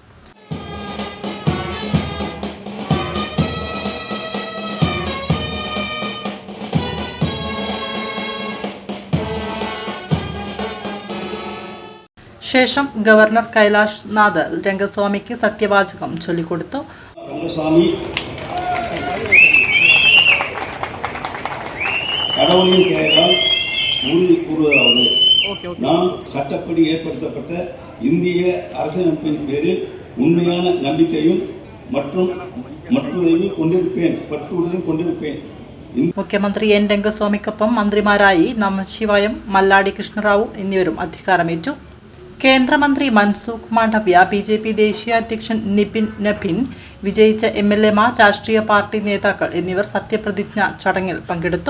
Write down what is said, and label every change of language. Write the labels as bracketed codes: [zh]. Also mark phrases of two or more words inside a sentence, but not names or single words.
[ml] ശേഷം ഗവർണർ കൈലാഷ് നാഥ് രംഗസ്വാമിക്ക് സത്യവാചകം ചൊല്ലിക്കൊടുത്തു. [ta] ரங்கசாமி கடவுளின் பெயரால் உறுதி கூறுவதாவது, நான் சட்டப்படி ஏற்படுத்தப்பட்ட இந்திய அரசியலமைப்பின் பேரில் உண்மையான நம்பிக்கையும் மற்றும் பற்றுதலும் கொண்டிருப்பேன். [ml] മുഖ്യമന്ത്രി എൻ രംഗസ്വാമിക്കൊപ്പം മന്ത്രിമാരായി നമശിവായം, മല്ലാടി കൃഷ്ണറാവു എന്നിവരും അധികാരമേറ്റു. കേന്ദ്രമന്ത്രി മൻസുഖ് മാണ്ഡവ്യ, BJP ദേശീയ അധ്യക്ഷൻ നിപിൻ നബിൻ, വിജയിച്ച MLAമാർ, രാഷ്ട്രീയ പാർട്ടി നേതാക്കൾ എന്നിവർ സത്യപ്രതിജ്ഞ ചടങ്ങിൽ പങ്കെടുത്തു.